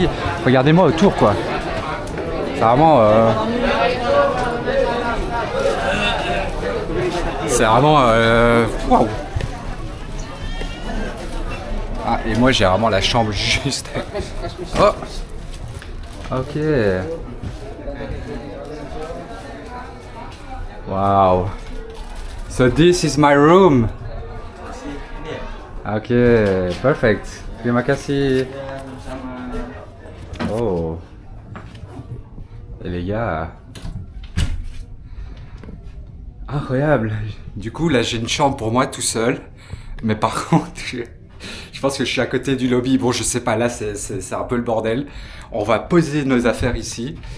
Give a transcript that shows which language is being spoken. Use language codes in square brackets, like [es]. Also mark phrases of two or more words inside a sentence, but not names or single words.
[fr] Regardez-moi autour quoi. C'est vraiment... C'est vraiment... Waouh. Ah, et moi j'ai vraiment la chambre juste... Oh. Ok. Wow. [en] So this is my room. Ok, perfect. [id] Terima kasih. Oh. [fr] Et les gars. Incroyable. Du coup, là, j'ai une chambre pour moi tout seul. Mais par contre, je pense que je suis à côté du lobby. Bon, je sais pas, là, c'est un peu le bordel. On va poser nos affaires ici.